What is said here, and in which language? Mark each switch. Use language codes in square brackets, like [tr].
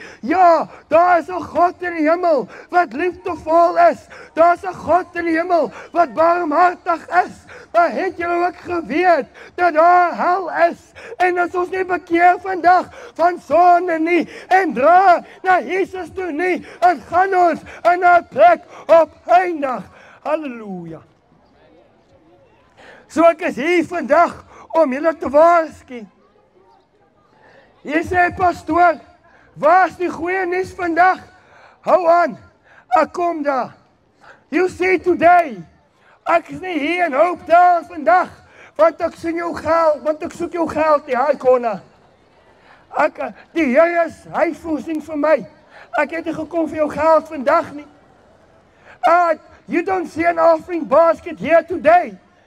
[af] Ja, daar is 'n God in die hemel wat liefdevol is. Daar is 'n God in die hemel wat barmhartig is. Maar het julle ook geweet dat daar hel is? En as ons nie bekeer vandag van sonde nie en dra na Jesus toe nie, dan gaan ons in 'n plek op eindig. Halleluja. So ek is hier vandag om julle te waarsku. Jy sê, pastoor, waar is die goeie nuus vandag? Hou aan, ek kom daar. [en] You see today, [af] ek is nie hier in Hope Town vandag, want ek soek jou geld, die Haikona. Die Here is, hy voorsien vir my. Ek het nie gekom vir jou geld vandag nie. [en] You don't see an offering basket here today.